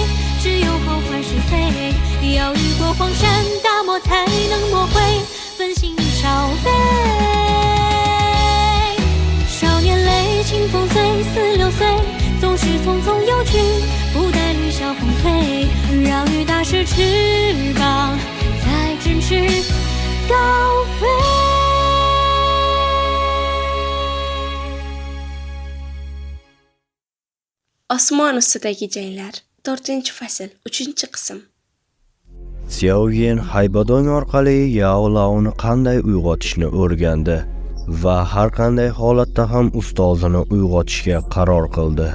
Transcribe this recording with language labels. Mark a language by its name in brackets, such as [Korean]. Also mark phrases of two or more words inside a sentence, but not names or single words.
[Chinese] 只有好坏是非，要遇过黄山大漠才能磨灰，焚心烧杯。少年泪，清风随似流岁，总是匆匆游去，不待绿晓风退。让雨打湿翅膀，再振翅高飞。 [Uzbek] Osmon ustidagi janglar 4-fasl 3-qism. Xiaoyan haybadon orqali Yao Laoni qanday uyg'otishni o'rgandi va har qanday holatda ham ustozini uyg'otishga qaror qildi.